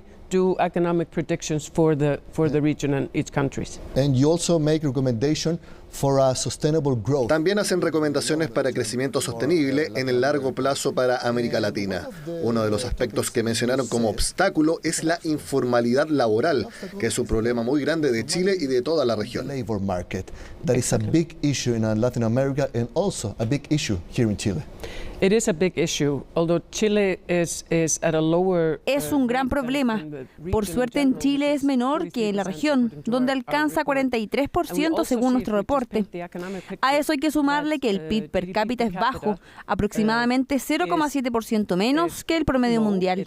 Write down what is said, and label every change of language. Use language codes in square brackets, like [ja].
[en] Do economic predictions for the region and its countries. And you also make recommendation for a sustainable growth. [es] También hacen recomendaciones para crecimiento sostenible en el largo plazo para América Latina. Uno de los aspectos que mencionaron como obstáculo es la informalidad laboral, que es un problema muy grande de Chile y de toda la región. [en] Labor market. That is a big issue in Latin America and also a big issue here in Chile. It is a big issue, although Chile is at a lower. [es] Es un gran problema. Por suerte en Chile es menor que en la región, donde alcanza 43% según nuestro reporte. A eso hay que sumarle que el PIB per cápita es bajo, aproximadamente 0,7% menos que el promedio mundial.